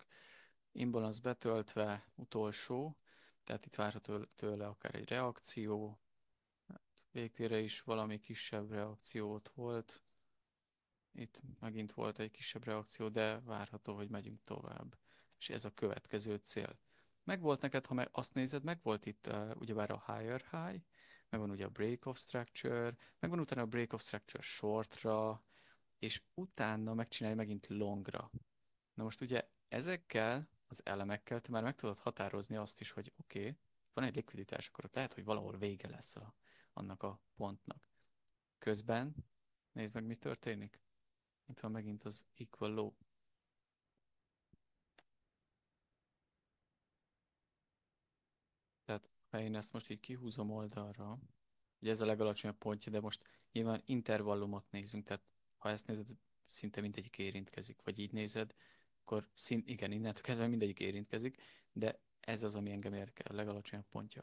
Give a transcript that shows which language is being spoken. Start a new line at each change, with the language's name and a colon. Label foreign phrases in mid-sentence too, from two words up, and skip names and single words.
Hungarian: Imbalance betöltve, utolsó, tehát itt várható tőle akár egy reakció, végtére is valami kisebb reakciót volt. Itt megint volt egy kisebb reakció, de várható, hogy megyünk tovább. És ez a következő cél. Megvolt neked, ha azt nézed, megvolt itt ugyebár a
English: higher high,
Hungarian: megvan ugye a
English: break of structure,
Hungarian: megvan utána a
English: break of structure
Hungarian: shortra, és utána megcsinálja megint longra. Na most ugye ezekkel az elemekkel te már meg tudod határozni azt is, hogy oké, van egy likviditás, akkor ott lehet, hogy valahol vége lesz annak a pontnak. Közben nézd meg, mi történik. Itt van megint az
English: equal low.
Hungarian: Tehát ha én ezt most így kihúzom oldalra, ugye ez a legalacsonyabb pontja, de most nyilván intervallumot nézünk, tehát ha ezt nézed, szinte mindegyik érintkezik, vagy így nézed, akkor igen, innentől kezdve mindegyik érintkezik, de ez az, ami engem érdekel, a legalacsonyabb pontja.